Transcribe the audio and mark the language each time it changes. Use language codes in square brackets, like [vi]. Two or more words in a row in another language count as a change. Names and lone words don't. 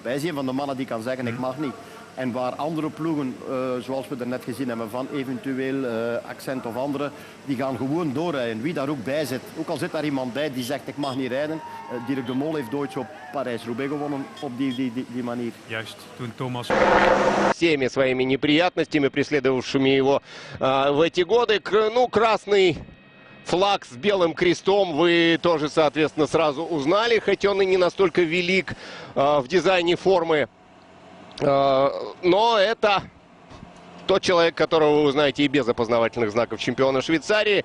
[nl] Hij is een van de mannen die kan zeggen, ik mag niet. En waar andere ploegen, zoals we er net gezien hebben, van eventueel Accent of andere, die gaan gewoon doorrijden. Wie daar ook bij zit. Ook al zit daar iemand bij die zegt, ik mag niet rijden. Dirk de Mol heeft ooit op Parijs-Roubaix gewonnen op die manier. Juist, toen Thomas... [ru] Всеми своими неприятностями, преследовавшими его в эти годы. Ну, красный флаг с белым крестом вы тоже, соответственно, сразу узнали, хоть он и не настолько велик в дизайне формы. Но это тот человек, которого вы узнаете и без опознавательных знаков чемпиона Швейцарии.